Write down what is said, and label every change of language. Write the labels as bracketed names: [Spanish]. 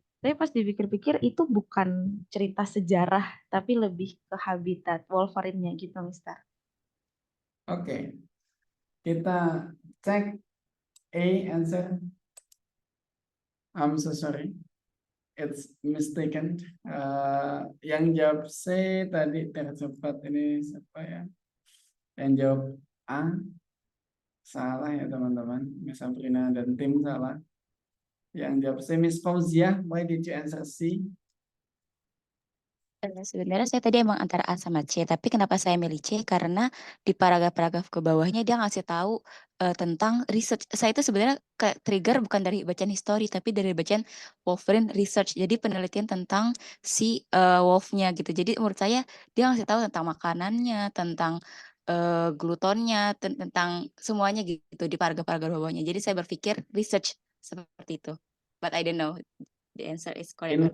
[Indonesian] Tapi pas dipikir-pikir itu bukan cerita sejarah, tapi lebih ke habitat Wolverine-nya gitu, Mister. Oke, kita cek A answer. [English] I'm so sorry, it's mistaken. [Indonesian] Yang jawab C tadi tercepat ini siapa ya? Yang jawab A salah ya teman-teman. Miss Sabrina dan tim salah. Yang jawab C Miss Fauzia, [English] why did you answer C? [Indonesian] Sebenarnya saya tadi emang antara A sama C, tapi kenapa saya milih C? Karena di paragraf-paragraf ke bawahnya dia ngasih tahu tentang research. Saya itu sebenarnya kayak trigger bukan dari bacaan history, tapi dari bacaan Wolverine research. Jadi penelitian tentang si wolfnya gitu. Jadi menurut saya dia ngasih tahu tentang makanannya, tentang glutonnya, tentang semuanya gitu di paragraf-paragraf bawahnya. Jadi saya berpikir research seperti itu. [English] But I don't know the answer is correct or not.